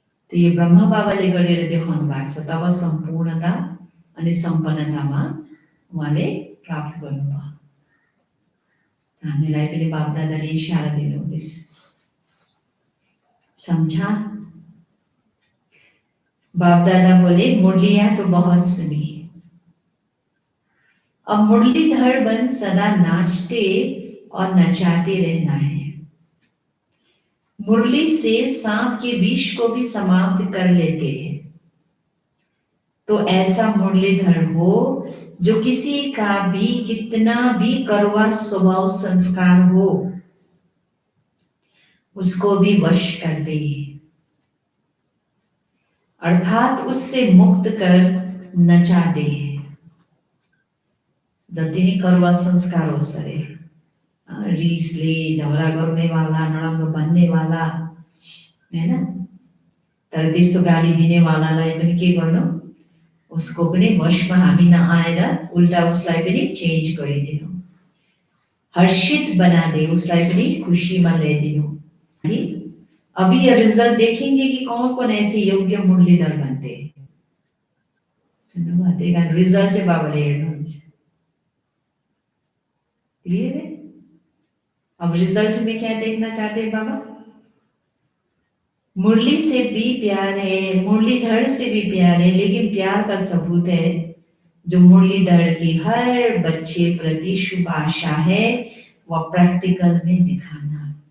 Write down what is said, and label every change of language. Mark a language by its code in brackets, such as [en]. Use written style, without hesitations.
[ne] तो यो ब्रह्मा बाबाले गरेर देखाउनु भएको छ। तब सम्पूर्णता अनि सम्पन्नतामा उहाँले प्राप्त गर्नुभयो। हामीलाई पनि बाप दादाले इशारा दिनुहुँदैछ, [hi] समझा? बाप दादा बोले मुरलियां तो बहुत सुनी, अब मुरलीधर बन सदा नाचते और नचाते रहना है। मुरली से सांप के विष को भी समाप्त कर लेते हैं। तो ऐसा मुरलीधर हो जो किसी का भी कितना भी कड़वा स्वभाव संस्कार हो उसको भी वश कर दे, अर्थात उससे मुक्त कर नचा दे। [ne] जति नै [hi] कड़वा संस्कार हो [ne] सरे, रिसले झगडा गर्ने वाला, नराम्रो भन्ने वाला हैन, तर त्यस्तो गाली दिने वालालाई पनि के गर्नु? उसको पनि वशमा हामी नआएर उल्टा उसलाई पनि चेन्ज गरिदिनु, [hi] हर्षित बना दे, [ne] उसलाई पनि खुशीमा ल्याइदिनु। [hi] अभी ये रिजल्ट देखेंगे कि कौन कौन ऐसे योग्य मुरलीधर बनते हैं। [ne] सुन्नुभयो? त्यही कारण रिजल्ट चाहिँ बाबाले हेर्नुहुन्छ। [hi] क्लियर है? अब रिजल्ट में क्या देखना चाहते हैं बाबा? मुरली से भी प्यार है, मुरलीधर से भी प्यार है, लेकिन प्यार का सबूत है जो मुरलीधर की हर बच्चे प्रति शुभ आशा है, वह प्रैक्टिकल में दिखाना।